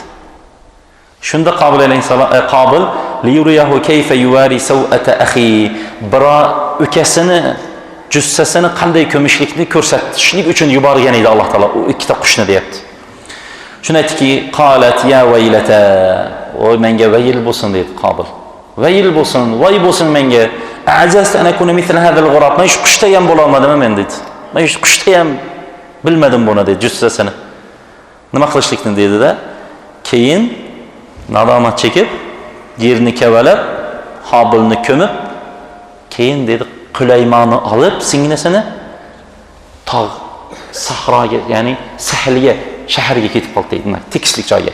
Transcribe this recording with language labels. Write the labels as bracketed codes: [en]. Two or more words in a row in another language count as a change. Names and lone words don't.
[uz] Shunda Qobil alayhisalom Qobil [ar] ليريه كيف يواري سوأة أخي, [uz] bira ukasini jussasini qanday ko'mishlikni ko'rsatishlik uchun yuborgan edi Alloh taolo u ikkita qushni deyapti. Shuni aytdiki, [ar] قالت يا ويلتا, [uz] voy menga vayl bo'lsin dedi Qobil. Vayl bo'lsin, voy bo'lsin menga. [ar] أعجزت أن أكون مثل هذا الغراب. [uz] Men shu qushda ham bo'la olmadim men dedi. Men shu qushda ham bilmadim buni dedi jussasini. Nima qilishlikni dedi-da, keyin nadomat chekib, yerni kavalab, Qobilni ko'mib, keyin dedi Qulaymoni olib singlisini tog' sahroga, ya'ni sahlga, shaharga ketib qoldi deydi, tekislik joyga.